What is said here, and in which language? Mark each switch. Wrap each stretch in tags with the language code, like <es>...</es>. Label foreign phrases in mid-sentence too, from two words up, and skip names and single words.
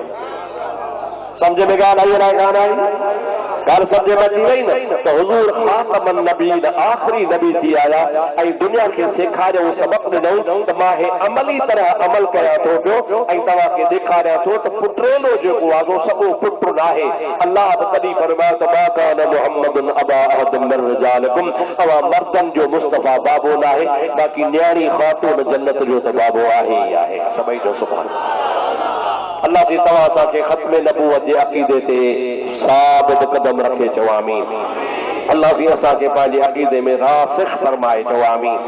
<sd>समझ में ॻाल्हि आई कान आई? ॻाल्हि सम्झ में अची वई न? त हुज़ूर</sd> <ar>خاتم النبيين</ar> <sd>आख़िरी नबी थी आया ऐं दुनिया खे सेखारियो सबक़ ॾिनऊं त मां हे अमली तरह अमल कयां थो पियो ऐं तव्हांखे ॾेखारियां थो त पुटेलो जेको आहे सॻो पुट नाहे। अल्लाह बि तॾहिं फरमायो त</sd> <ar>ما كان محمد أبا أحد من رجالكم,</ar> <sd>तव्हां मर्दनि जो मुस्तफ़ा बाबो नाहे, बाक़ी न्याणी ख़ातून जन्नत जो त बाबो आहे ई आहे। सभई जो</sd> <ar>سبحان الله</ar> <sd>से तव्हां असांखे ख़त्म नबूवत जे अक़ीदे ते साबित कदम रखे चओ आमीन। अल्लाह से असांखे पंहिंजे अक़ीदे में रासिख़ फरमाए चओ आमीन।</sd>